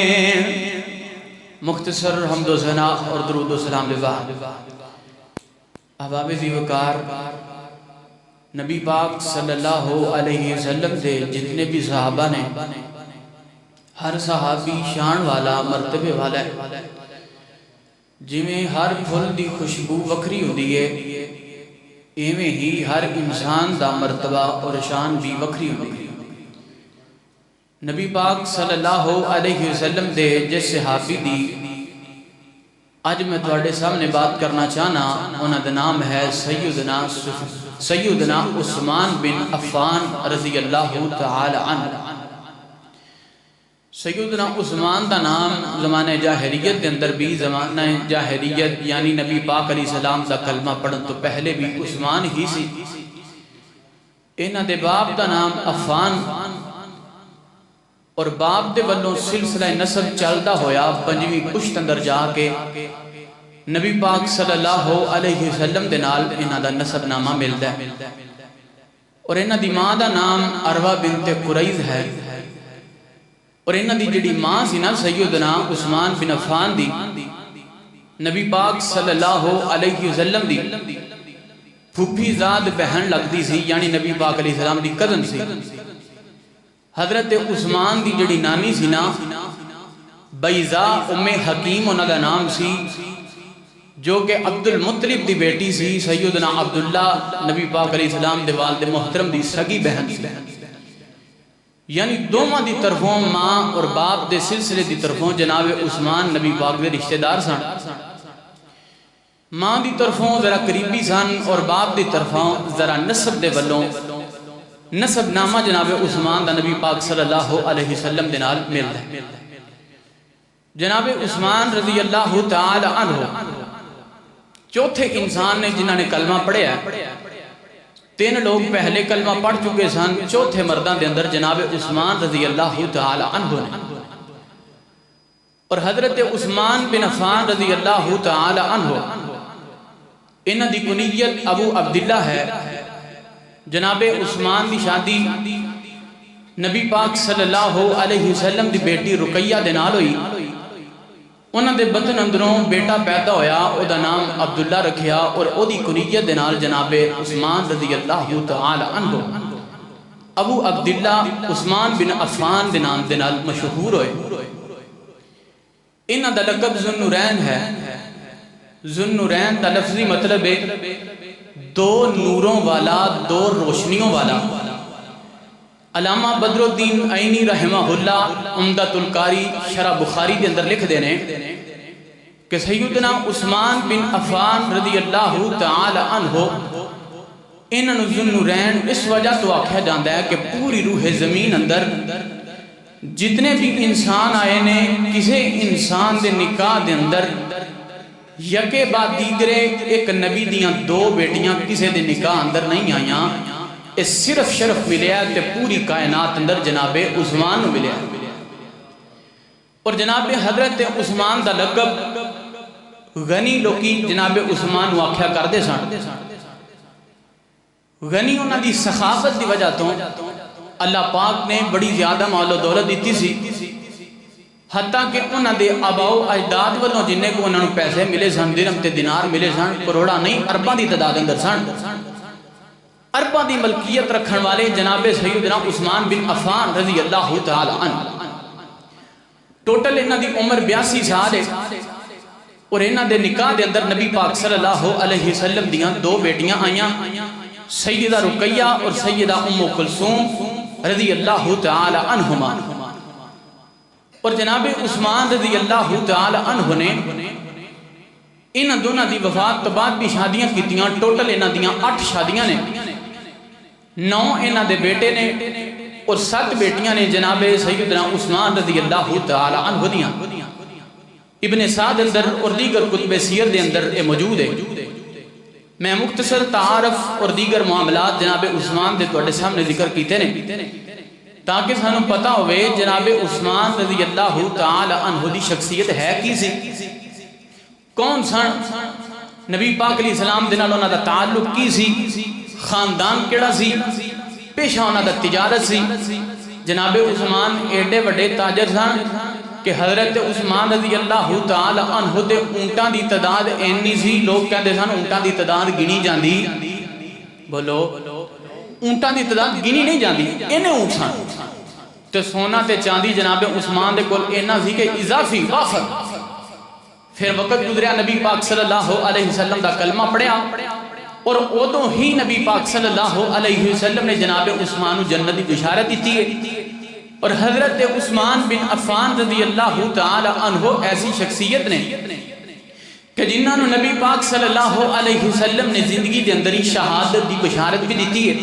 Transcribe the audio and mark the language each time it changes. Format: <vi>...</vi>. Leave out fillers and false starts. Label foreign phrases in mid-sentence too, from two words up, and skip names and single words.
<pa>مختصر حمد و ثنا اور درود و سلام للہ۔ احباب ذی وقار، نبی پاک</pa> <ar>صلی اللہ علیہ وسلم</ar> <pa>دے جتنے بھی صحابہ نے، ہر صحابی شان والا مرتبے والا ہے، جویں ہر پھل دی خوشبو وکری ہوندی ہے، ایویں ہی ہر انسان دا مرتبہ اور شان بھی وکری ہوندی ہے۔ نبی پاک</pa> <ar>صلی اللہ علیہ وسلم</ar> <pa>دے جس صحابی دی آج میں تواڈے سامنے بات کرنا چاہنا، انہاں دا نام ہے سیدنا عثمان بن عفان</pa> <ar>رضی اللہ تعالی عنہ۔</ar> <pa>سیدنا عثمان دا نام زمانہ جاہلیت دے اندر بھی، زمانہ جاہلیت یعنی نبی پاک</pa> <ar>علیہ السلام</ar> <pa>دا کلمہ پڑھن تو پہلے بھی عثمان ہی سی۔ انہاں دے باپ دا نام عفان اور باپ دے والوں سلسلہ نسب چلدا ہویا پنجویں پشت اندر جا کے نبی پاک</pa> <ar>صلی اللہ علیہ وسلم</ar> <pa>دے نال انہاں دا نسب نامہ ملدا ہے۔ اور انہاں دی ماں دا نام عروہ بنت قریظ ہے، اور انہاں دی جڑی ماں سی نا سیدنا عثمان بن عفان دی، نبی پاک</pa> <ar>صلی اللہ علیہ وسلم</ar> <pa>دی پھوپھی زاد بہن لگدی سی، یعنی نبی پاک</pa> <ar>علیہ السلام</ar> <pa>دی کزن سی۔ حضرت عثمان دی جڑی نانی سی نا بیضا ام حکیم انہاں دا نام سی، جو کہ عبد المطلب دی بیٹی سی، سیدنا عبداللہ نبی پاک</pa> <ar>علیہ السلام</ar> <pa>دے والد محترم دی سگی بہن سی، یعنی دوواں دی طرفوں ماں اور باپ دے سلسلے دی طرفوں جناب عثمان نبی پاک دے رشتہ دار سن۔ ماں دی طرفوں ذرا قریبی سن اور باپ دی طرفوں ذرا نسب دے ولوں نسب نامہ جناب عثمان دا نبی پاک</pa> <ar>صلی اللہ علیہ وسلم</ar> <pa>دے نال ملدا ہے۔ جناب عثمان</pa> <ar>رضی اللہ تعالی عنہ</ar> <pa>چوتھے انسان نے جنہاں نے کلمہ پڑھیا ہے۔ 3 لوگ پہلے کلمہ پڑھ چکے سن، چوتھے مردان دے اندر جناب عثمان</pa> <ar>رضی اللہ تعالی عنہ</ar> <pa>نے، اور حضرت عثمان بن عفان</pa> <ar>رضی اللہ تعالی عنہ</ar> <pa>انہاں دی کنیت ابو عبداللہ ہے۔ جناب عثمان دی شادی نبی پاک</pa> <ar>صلی اللہ علیہ وسلم</ar> <pa>دی بیٹی رقیہ دے نال ہوئی، انہاں دے بدن اندروں بیٹا پیدا ہویا، او دا نام عبداللہ رکھیا، اور او دی کنیت دے نال جناب عثمان</pa> <ar>رضی اللہ تعالی عنہ</ar> <pa>ابو عبداللہ عثمان بن عفان دے نام دے نال مشہور ہوئے۔ انہاں دا لقب ذوالنورین ہے۔ ذوالنورین دا لفظی مطلب ہے 2 نوروں والا، 2 روشنیوں والا۔ علامہ بدر الدین عینی</pa> <ar>رحمہ اللہ</ar> <pa>عمدۃ القاری شرح بخاری کے اندر لکھ دینے کہ سیدنا عثمان بن عفان</pa> <ar>رضی اللہ تعالی عنہ</ar> <pa>انہاں نوں ذوالنورین اس وجہ تو آکھیا جاندا ہے کہ پوری روح زمین اندر جتنے بھی انسان آئے نے، کسے انسان دے نکاح دے اندر یکے بعد دیگرے ایک نبی دیاں 2 بیٹیاں کسے دے نکاح اندر نہیں آیاں، اس صرف شرف ملیا تے پوری کائنات اندر جناب عثمان ملیا۔ اور جناب حضرت عثمان دا لقب غنی لوکی جناب عثمان واقعہ کر دے سن۔ غنی انہاں دی سخاوت دی وجہ تو اللہ پاک نے بڑی زیادہ مال و دولت دیتی سی، حتیٰ کہ انہاں دے آباؤ اجداد والوں جنہیں کو انہاں نوں پیسے ملے سن، درہم تے دینار ملے سن، کروڑا نہیں ارباں دی تعداد اندر سن۔ ارباں دی ملکیت رکھن والے جناب سیدنا عثمان بن عفان</pa> <ar>رضی اللہ تعالی عنہ،</ar> <pa>ٹوٹل انہاں دی عمر 82 سال ہے، اور انہاں دے نکاح دے اندر نبی پاک</pa> <ar>صلی اللہ علیہ وسلم</ar> <pa>دیاں 2 بیٹیاں آئیاں، سیدہ رقیہ اور سیدہ ام کلثوم</pa> <ar>رضی اللہ تعالی عنہما۔</ar> <pa>اور جناب عثمان</pa> <ar>رضی اللہ تعالی عنہ</ar> <pa>نے انہاں دونوں دی وفات تو بعد بھی شادیاں کیتیاں، ٹوٹل انہاں دیاں 8 شادیاں نے، 9 انہاں دے بیٹے نے اور 7 بیٹیاں نے جناب سیدنا عثمان</pa> <ar>رضی اللہ تعالی عنہ</ar> <pa>دیاں۔ ابن سعد اندر اور دیگر کتب سیر دے اندر اے موجود ہے۔ میں مختصر تعارف اور دیگر معاملات جناب عثمان دے توڑے سامنے ذکر کیتے نے تاکہ سانوں پتہ ہوئے جناب عثمان</pa> <ar>رضی اللہ تعالی عنہ</ar> <pa>دی شخصیت ہے کی سی، کون سن، نبی پاک</pa> <ar>علیہ السلام</ar> <pa>دے نال انہاں دا تعلق کی سی، خاندان کیڑا سی، پیشہ انہاں دا تجارت سی۔ جناب عثمان ایڈے وڈے تاجر سن کہ حضرت عثمان</pa> <ar>رضی اللہ تعالی عنہ</ar> <pa>دے اونٹاں دی تعداد اینی سی، لوگ کہندے سن اونٹاں دی تعداد گنی جاندی، بولو اونٹاں دی تعداد گنی نہیں جاندی، اینے اونٹ سن تے سونا تے چاندی جناب عثمان دے کول اینا سی کہ اضافی وافر۔ پھر وقت گزریا، نبی پاک</pa> <ar>صلی اللہ علیہ وسلم</ar> <pa>دا کلمہ پڑھیا، اور ادوں ہی نبی پاک</pa> <ar>صلی اللہ علیہ وسلم</ar> <pa>نے جناب عثمان جنت کی بشارت دیتی ہے۔ اور حضرت عثمان بن عفان</pa> <ar>رضی اللہ تعالی عنہ</ar> <pa>ایسی شخصیت نے کہ جنہاں نو نبی پاک</pa> <ar>صلی اللہ علیہ وسلم</ar> <pa>نے زندگی دے اندر ہی شہادت دی بشارت بھی دیتی ہے۔</pa>